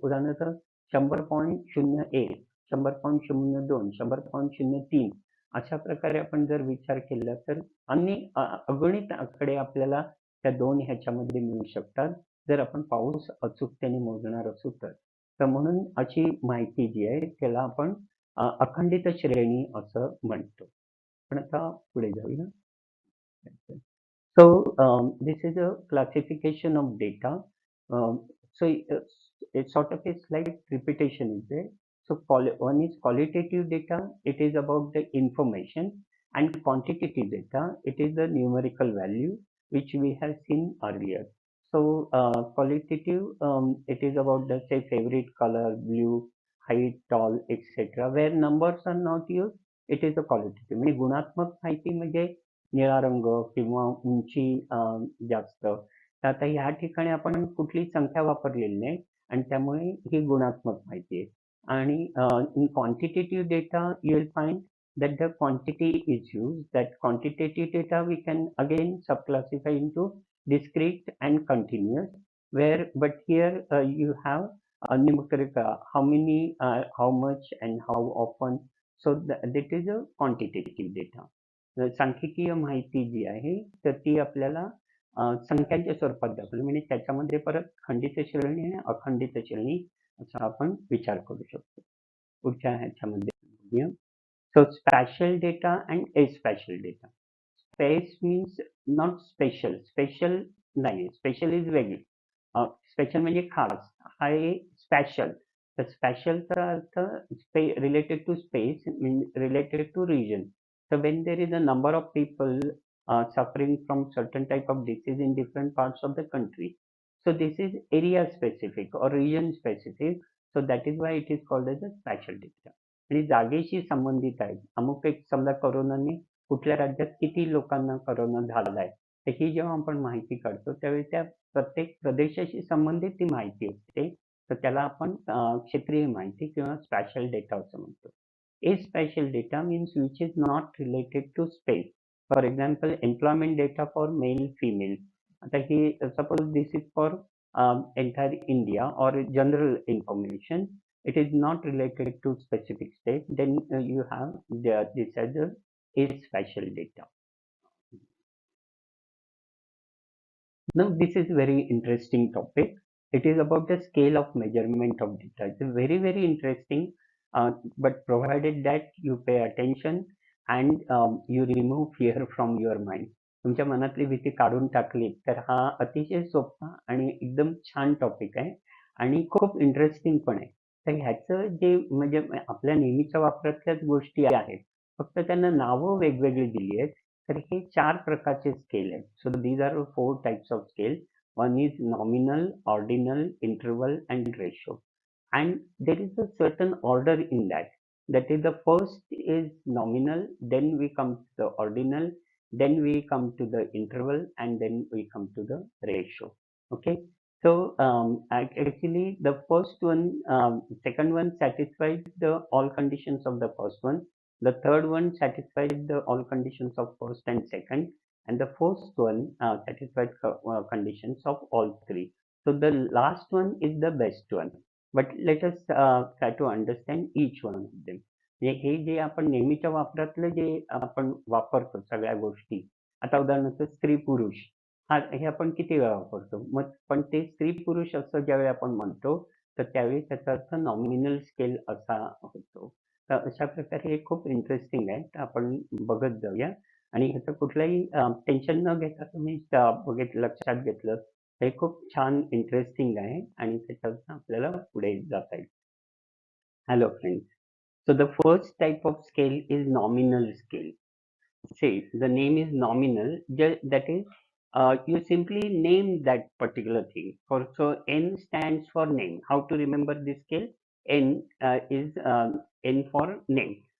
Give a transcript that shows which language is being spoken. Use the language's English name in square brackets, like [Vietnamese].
[Marathi] उदाहरणार्थ 100.01, 100.02, 100.03 अशा प्रकारे आपण जर विचार केला तर अगणित आकडे आपल्याला त्या दोन ह्याच्यामध्ये मिळू शकतात, जर आपण पाऊस अचूकतेने मोजणार असू तर. तर म्हणून अशी माहिती जी आहे त्याला आपण अखंडित श्रेणी असं म्हणतो. पण आता पुढे जाऊया. [English] So this is a classification of data. So it's sort of a slight repetition is there. So one is qualitative data, it is about the information, and quantitative data, it is the numerical value which we have seen earlier. So qualitative, it is about the say favorite color, blue, height, tall, etc. Where numbers are not used, it is a qualitative. [Marathi] म्हणजे गुणात्मक माहिती म्हणजे निळा रंग किंवा उंची जास्त. तर आता ह्या ठिकाणी आपण कुठली संख्या वापरलेली नाही आणि त्यामुळे ही गुणात्मक माहिती आहे. आणि [English] in quantitative data, you will find that the quantity is used. That quantitative data we can again subclassify into discrete and continuous. Where but here you have numeric how many, how much, and how often. So that is a quantitative data. [Marathi] सांख्यिकीय माहिती जी आहे तर ती आपल्याला संख्यांच्या स्वरूपात दाखवली म्हणजे त्याच्यामध्ये परत खंडित श्रेणी आणि अखंडित श्रेणी असा आपण विचार करू शकतो. पुढच्या ह्याच्यामध्ये बघूया. [English] So spatial data and aspatial data. Space means not special. Special [Marathi] नाही, [English] special is [Marathi] वेगळी. स्पेशल म्हणजे खास, हा आहे स्पॅशल. तर स्पॅशलचा अर्थ [English] related to space, related to region. So when there is a number of people suffering from certain type of disease in different parts of the country, so this is area specific or region specific. So that is why it is called as a spatial data. [Marathi] आणि जागेशी संबंधित आहे. अमुक एक समजा कोरोनाने कुठल्या राज्यात किती लोकांना कोरोना झालाय, तर ही जेव्हा आपण माहिती काढतो त्यावेळी त्या प्रत्येक प्रदेशाशी संबंधित ती माहिती असते. तर त्याला आपण क्षेत्रीय माहिती किंवा स्पॅशल डेटा असं म्हणतो. [English] Aspatial data means which is not related to space. For example, employment data for male, female. [Marathi] आता ही [English] suppose this is for entire India or general information. It is not related to specific state. Then you have this as a aspatial data. Now this is very interesting topic. It is about the scale of measurement of data. It's very interesting, but provided that you pay attention and you remove fear from your mind. [Marathi] तुमच्या मनातली भीती काढून टाकली तर हा अतिशय सोपा आणि एकदम छान टॉपिक आहे आणि खूप इंटरेस्टिंग पण आहे. तर ह्याचं जे म्हणजे आपल्या नेहमीच्या वापरातल्याच गोष्टी आहेत, फक्त त्यांना नावं वेगवेगळी दिली आहेत. तर हे 4 प्रकारचे स्केल आहेत. [English] So these are 4 types of scale. One is nominal, ordinal, interval, and ratio. And there is a certain order in that. That is, the first is nominal, then we come to the ordinal, then we come to the interval, and then we come to the ratio. Okay. So actually, the first one, second one satisfies the all conditions of the first one. The third one satisfies the all conditions of first and second, and the fourth one satisfies conditions of all three. So the last one is the best one. But let us try to understand each one of them. [Marathi] हे जे आपण नेहमीच्या वापरातले जे आपण वापरतो सगळ्या गोष्टी, आता उदाहरणार्थ स्त्री पुरुष हा हे आपण किती वेळा वापरतो, मग पण ते स्त्री पुरुष असं ज्यावेळी आपण म्हणतो तर त्यावेळी त्याचा अर्थ नॉमिनल स्केल असा होतो. तर अशा प्रकारे हे खूप इंटरेस्टिंग आहे. तर आपण बघत जाऊया आणि ह्याचं कुठलंही टेन्शन न घेता तुम्ही लक्षात घेतलं हे खूप छान इंटरेस्टिंग आहे आणि त्याच्यातून आपल्याला पुढे जाता येईल. [English] Hello friends. So the first type of scale is nominal scale. Say the name is nominal, that is you simply name that particular thing. So N stands for name. How to remember this scale? N is N for name.